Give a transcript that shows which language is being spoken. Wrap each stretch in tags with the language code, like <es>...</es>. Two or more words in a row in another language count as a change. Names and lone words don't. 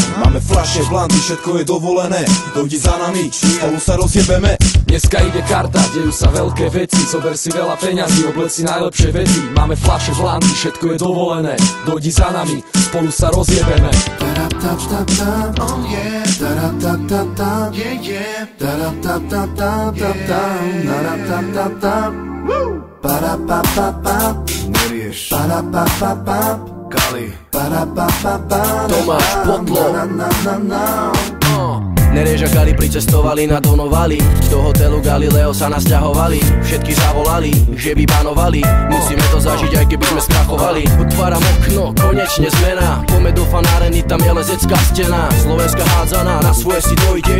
<sk>Máme fľaše, blanty, všetko je dovolené. Dojdi za nami, spolu sa rozjebeme. Dneska ide karta, dejú sa veľké veci. Zober si veľa peňazí, oblec si najlepšie veci. Máme fľaše, blanty, všetko je dovolené. Dojdi za nami, spolu sa rozjebeme.</sk> <en>Oh yeah, da-da-da-da-da, yeah yeah, da-da-da-da-da-da-da, da-da-da-da-da, ba-da-ba-ba-ba,</en> <sk>Nerieš, ba-da-ba-ba-ba, Kali, ba-da-ba-ba-ba, Tomáš Potlo. na-na-na-na-na. Nerež a Kali pricestovali, nadonovali. Do hotelu Galileo sa nasťahovali. Všetky zavolali, že by banovali. Musíme to zažiť, aj keby sme skrachovali. Otváram okno, konečne zmena. Poďme do fanáreny, tam je lezecká stena. Slovenská hádzaná, na svoje si dojdeš.</sk>